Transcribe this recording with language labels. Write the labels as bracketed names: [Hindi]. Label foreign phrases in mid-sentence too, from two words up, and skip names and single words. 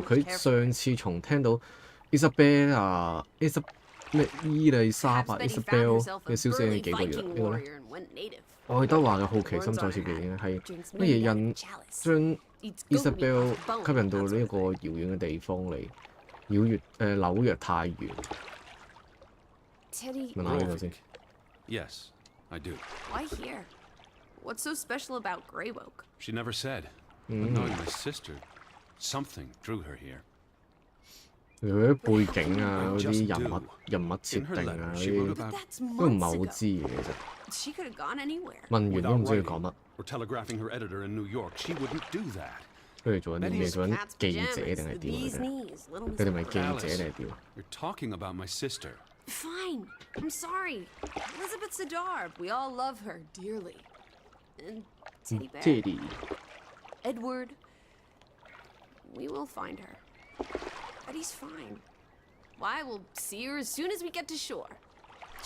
[Cantonese] 佢上次從聽到 Isabella 咩伊麗莎白 Isabel 嘅消息已經幾個月啦。呢個咧，愛德華嘅好奇心再次被點係乜嘢將 Isabel 吸引到呢一個遙遠嘅地方嚟？紐約太遠。問下呢個先。 [English] Yes, I do. Why here? What's so special about Grey Oak? She never said. But knowing my sister, something drew her here. [Cantonese] 佢啲背景啊，嗰啲人物設定啊，嗰啲都唔係好知嘅其實。問完都唔知佢講乜。佢哋做緊啲咩？做緊記者定係點嘅？佢哋咪記者定係點 [English] ？Fine, I'm sorry. Elizabeth Siddar, we all love her dearly. And Teddy Bear. Teddy. Edward. We will find her. But he's fine. Why, we'll see her as soon as we get to shore.